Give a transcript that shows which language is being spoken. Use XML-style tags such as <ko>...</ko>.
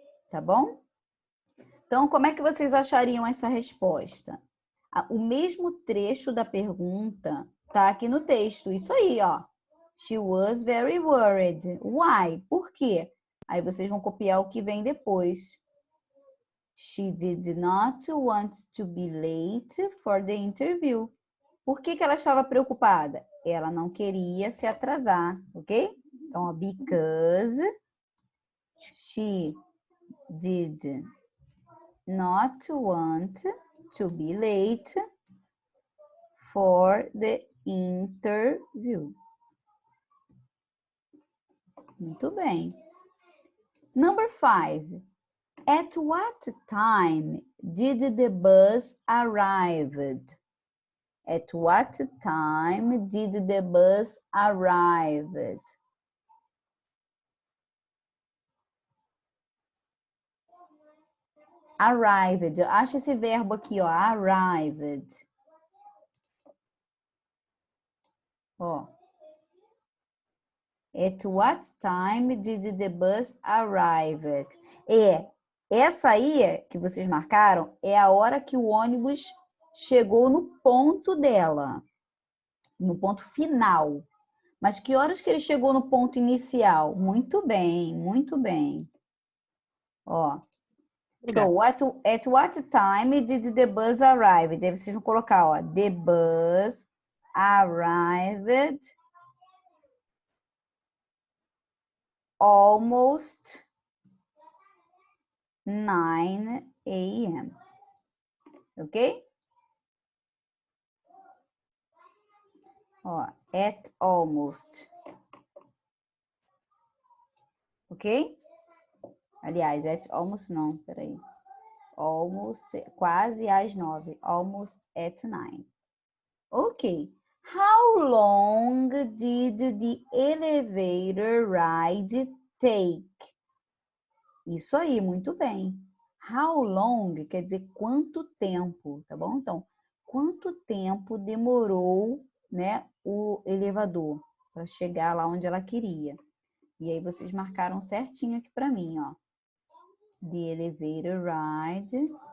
<pt>Tá bom? Então, como é que vocês achariam essa resposta? O mesmo trecho da pergunta tá aqui no texto. Isso aí, ó.</pt> <en>She was very worried. Why?</en> <pt>Por quê? Aí vocês vão copiar o que vem depois. She did not want to be late for the interview. Por que ela estava preocupada? Ela não queria se atrasar, ok? Então, ó,</pt> <en>because she did not want to be late for the interview.</en> <pt>Muito bem.</pt> <en>Number 5. At what time did the bus arrive? At what time did the bus arrive?</en> <pt>Arrived. Acha esse verbo aqui, ó. Arrived. Ó.</pt> <en>At what time did the bus arrive?</en> <pt>Essa aí que vocês marcaram é a hora que o ônibus chegou no ponto dela. No ponto final. Mas que horas que ele chegou no ponto inicial? Muito bem, muito bem. Ó.</pt> <en>So, at what time did the bus arrive?</en> <pt>Daí vocês vão colocar, ó.</pt> <en>The bus arrived almost 9 a.m. Ok? Ó, at almost. Ok?</en> <pt>Aliás,</pt> <en>at almost</en> <pt>não, peraí.</pt> <en>Almost,</en> <pt>quase às 9.</pt> <en>Almost at 9. Ok. How long did the elevator ride take?</en> <pt>Isso aí, muito bem.</pt> <en>How long</en> <pt>quer dizer quanto tempo, tá bom? Então, quanto tempo demorou, né, o elevador para chegar lá onde ela queria? E aí vocês marcaram certinho aqui para mim, ó.</pt> <en>The elevator ride.</en>